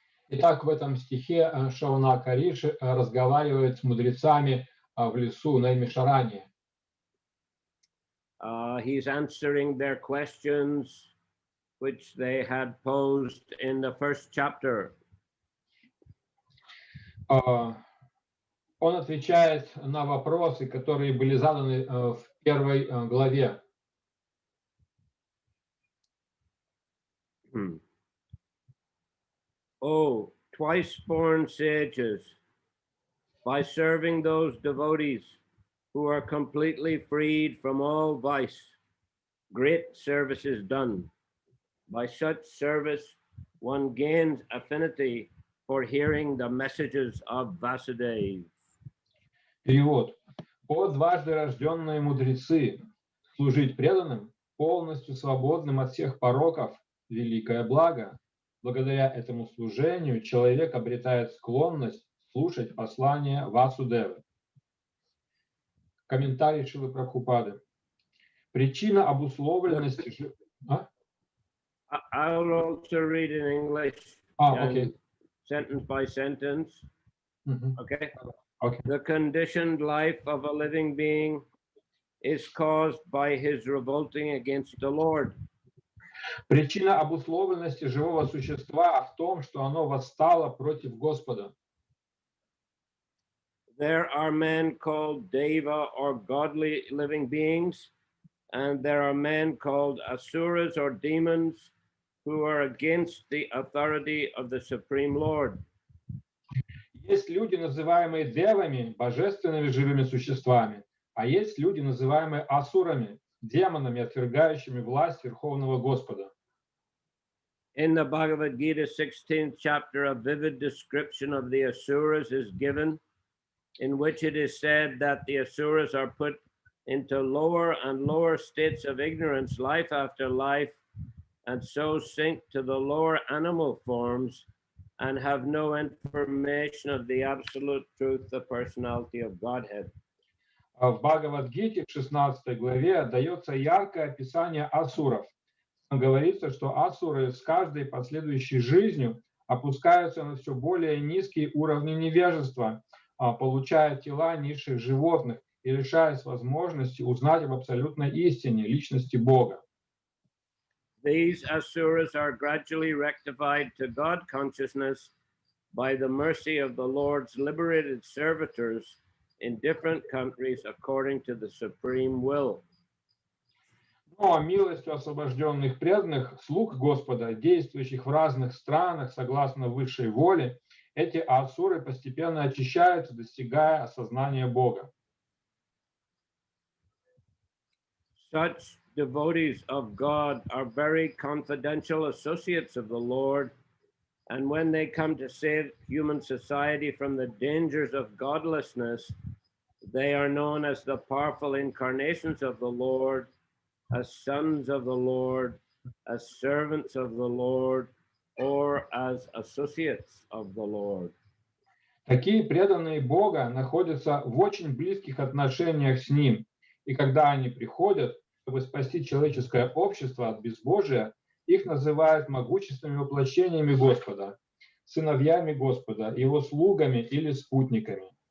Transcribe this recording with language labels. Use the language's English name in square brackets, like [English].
[Russian] Итак, в этом стихе Шаунака Риши разговаривает с мудрецами в лесу Наймишарани. [English] He's answering their questions which they had posed in the first chapter. [Russian] Он отвечает на вопросы, которые были заданы в первой главе. [English] Oh, twice-born sages, by serving those devotees who are completely freed from all vice, great service is done. By such service, one gains affinity for hearing the messages of Vasudeva. [Russian] Перевод. О дважды рожденные мудрецы, служить преданным, полностью свободным от всех пороков, великое благо. Благодаря этому служению человек обретает склонность слушать послания Васудевы. Комментарий Шилы Прабхупады. Причина обусловленности... [English] I'll also read in English, okay. Sentence by sentence. Okay? Okay. The conditioned life of a living being is caused by his revolting against the Lord. [Russian] Причина обусловленности живого существа в том, что оно восстало против Господа. [English] There are men called Deva or godly living beings, and there are men called Asuras or demons who are against the authority of the Supreme Lord. [Russian] Есть люди, называемые девами, божественными живыми существами, а есть люди, называемые асурами, демонами, отвергающими власть Верховного Господа. [English] In the Bhagavad Gita 16th chapter, a vivid description of the Asuras is given, in which it is said that the Asuras are put into lower and lower states of ignorance, life after life, and so sink to the lower animal forms and have no information of the absolute truth, the personality of Godhead. [Russian] В Бхагавад-гите в 16 главе дается яркое описание асуров. Там говорится, что асуры с каждой последующей жизнью опускаются на все более низкие уровни невежества, получая тела низших животных и лишаясь возможности узнать об абсолютной истине, личности Бога. [English] These asuras are gradually rectified to God consciousness by the mercy of the Lord's liberated servitors in different countries according to the supreme will. [Russian] Но милостью освобожденных преданных, слуг Господа, действующих в разных странах согласно высшей воле, эти асуры постепенно очищаются, достигая осознания Бога. [English] Such devotees of God are very confidential associates of the Lord, and when they come to save human society from the dangers of godlessness, they are known as the powerful incarnations of the Lord, as sons of the Lord, as servants of the Lord, or as associates of the Lord. [Russian] Такие преданные Бога находятся в очень близких отношениях с Ним, и когда они приходят, чтобы спасти человеческое общество от безбожия, их называют могущественными воплощениями Господа, сыновьями Господа, Его слугами или спутниками.